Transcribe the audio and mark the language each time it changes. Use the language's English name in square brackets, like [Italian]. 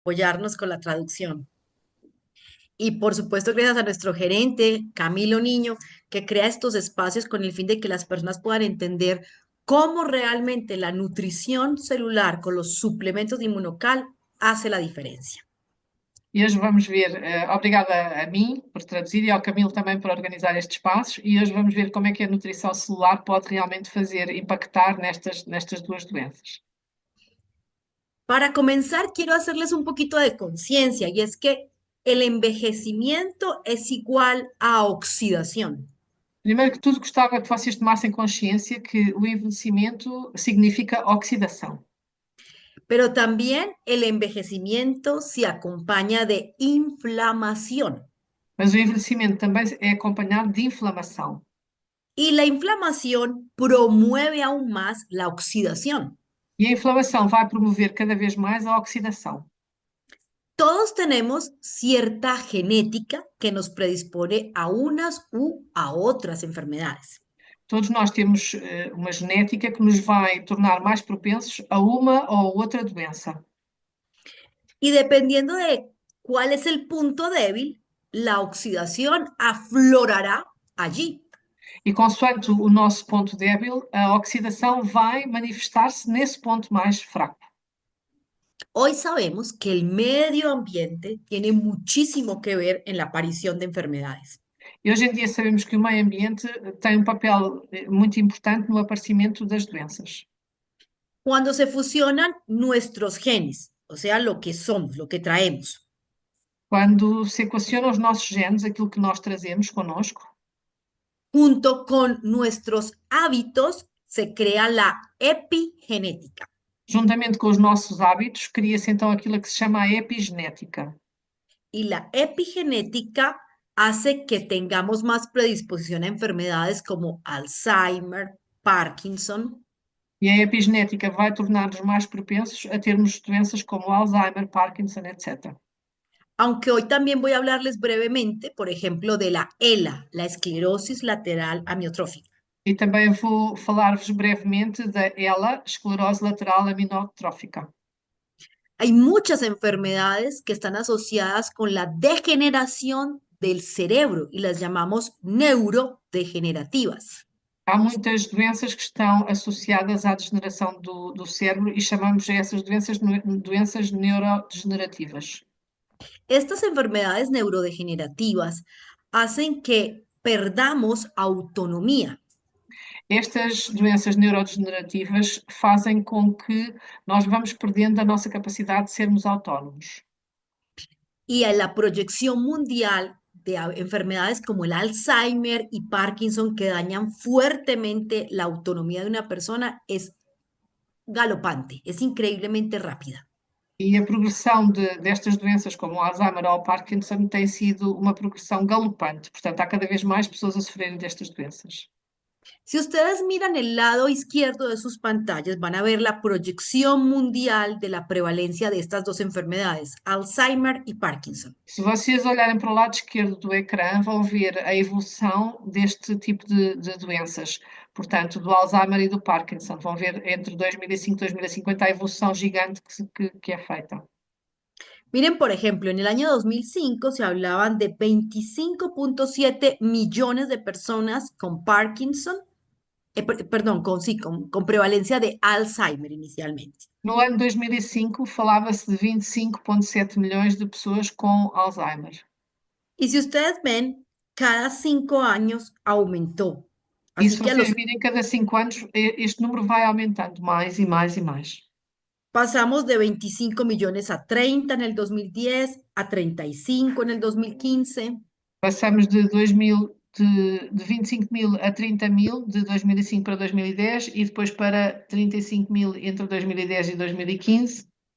[Spanish] apoyarnos con la traducción. Y por supuesto, gracias a nuestro gerente, Camilo Niño, que crea estos espacios con el fin de que las personas puedan entender cómo realmente la nutrición celular con los suplementos de Inmunocal hace la diferencia. [Portuguese] E hoje vamos ver, obrigada a mim por traduzir e ao Camilo também por organizar estes espaços, e hoje vamos ver como é que a nutrição celular pode realmente fazer impactar nestas duas doenças. [Spanish] Para comenzar, quiero hacerles un poquito de conciencia y es que el envejecimiento es igual a oxidación. [Portuguese] Primeiro que tudo, gostava que vocês tomassem consciência que o envelhecimento significa oxidação, [Spanish] Pero también el envejecimiento se acompaña de inflamación. [Portuguese] mas o envelhecimento também é acompanhado de inflamação. [Spanish] Y la inflamación promueve aún más la oxidación. [Portuguese] E a inflamação vai promover cada vez mais a oxidação. [Spanish] Todos tenemos cierta genética que nos predispone a unas u a otras enfermedades. [Portuguese] Todos nós temos uma genética que nos vai tornar mais propensos a uma ou outra doença. [Spanish] Y dependiendo de cuál es el punto débil, la oxidación aflorará allí. [Portuguese] E consoante o nosso ponto débil, a oxidação vai manifestar-se nesse ponto mais fraco. [Spanish] Hoy sabemos que el medio ambiente tiene muchísimo que ver en la aparición de enfermedades. [Portuguese] E hoje em dia sabemos que o meio ambiente tem um papel muito importante no aparecimento das doenças. [Spanish] Cuando se fusionan nuestros genes, o sea, lo que somos, lo que traemos, [Portuguese] Quando se equacionam os nossos genes, aquilo que nós trazemos connosco, [Spanish] junto con nuestros hábitos, se crea la epigenética. [Portuguese] juntamente com os nossos hábitos, cria-se então aquilo que se chama a epigenética. [Spanish] Y la epigenética hace que tengamos más predisposición a enfermedades como Alzheimer, Parkinson. [Portuguese] E a epigenética vai tornar-nos mais propensos a termos doenças como Alzheimer, Parkinson, etc. [Spanish] Aunque hoy también voy a hablarles brevemente, por ejemplo, de la ELA, la esclerosis lateral amiotrófica. [Portuguese] E também vou falar-vos brevemente da ELA, esclerose lateral aminotrófica. [Spanish] Hay muchas enfermedades que están asociadas con la degeneración del cerebro y las llamamos neurodegenerativas. [Portuguese] Há muitas doenças que estão associadas à degeneração do cérebro e chamamos essas doenças doenças neurodegenerativas. [Spanish] Estas enfermedades neurodegenerativas hacen que perdamos autonomía. [Portuguese] Estas doenças neurodegenerativas fazem com que nós vamos perdendo a nossa capacidade de sermos autónomos. [Spanish] Y a la proyección mundial de enfermedades como el Alzheimer y Parkinson que dañan fuertemente la autonomía de una persona es galopante, es increíblemente rápida. [Portuguese] E a progressão destas doenças, como o Alzheimer ou o Parkinson, tem sido uma progressão galopante. Portanto, há cada vez mais pessoas a sofrerem destas doenças. [Spanish] Si ustedes miran el lado izquierdo de sus pantallas, van a ver la proyección mundial de la prevalencia de estas dos enfermedades, Alzheimer y Parkinson. [Portuguese] Se vocês olharem para o lado esquerdo do ecrã, vão ver a evolução deste tipo de doenças. Portanto, do Alzheimer e do Parkinson. Vão ver entre 2005 e 2050 a evolução gigante que é feita. [Spanish] Miren, por ejemplo, en el año 2005 se hablaban de 25,7 millones de personas con Parkinson, perdón, con prevalencia de Alzheimer inicialmente. [Portuguese] No ano 2005, falava-se de 25,7 milhões de pessoas com Alzheimer. [Spanish] Y si ustedes ven, cada 5 años aumentó. [Portuguese] E se [Spanish] Así que a [Portuguese] vocês [Spanish] los [Portuguese] virem, cada 5 anos este número vai aumentando mais e mais e mais. [Spanish] pasamos de 25 millones a 30 en el 2010, a 35 en el 2015. [Portuguese] Passamos de 25 mil a 30 mil de 2005 para 2010 e depois para 35 mil entre 2010 e 2015.